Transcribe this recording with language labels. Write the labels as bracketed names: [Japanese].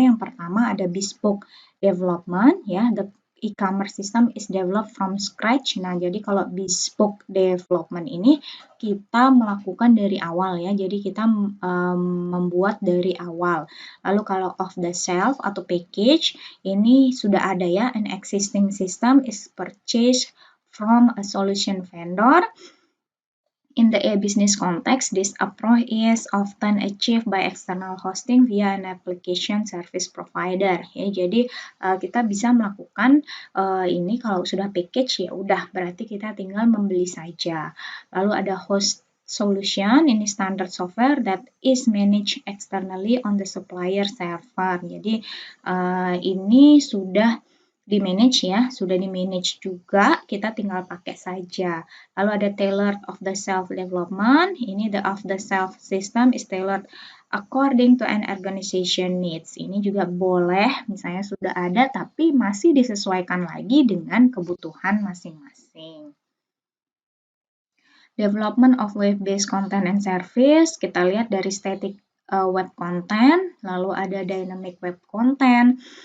[Indonesian] Yang pertama ada [English] bespoke development, ya, the e-commerce system is developed from scratch. [Indonesian] Nah, jadi kalau bespoke development ini kita melakukan dari awal ya, jadi kita membuat dari awal. Lalu kalau [English] off the shelf atau package, [Indonesian] ini sudah ada ya, [English] an existing system is purchased from a solution vendor. In the e-business context, this approach is often achieved by external hosting via an application service provider. [Indonesian] Ya, jadi kita bisa melakukan ini kalau sudah package ya udah berarti kita tinggal membeli saja. Lalu ada [English] host solution, ini standard software that is managed externally on the supplier server. [Indonesian] Jadi ini sudah di-manage ya, sudah di-manage juga, kita tinggal pakai saja. Lalu ada [English] tailored off-the-shelf development, ini the off-the-shelf system is tailored according to an organization needs. [Indonesian] Ini juga boleh, misalnya sudah ada tapi masih disesuaikan lagi dengan kebutuhan masing-masing. [English] Development of web-based content and service, [Indonesian] kita lihat dari [English] static web content, [Indonesian] lalu ada [English] dynamic web content,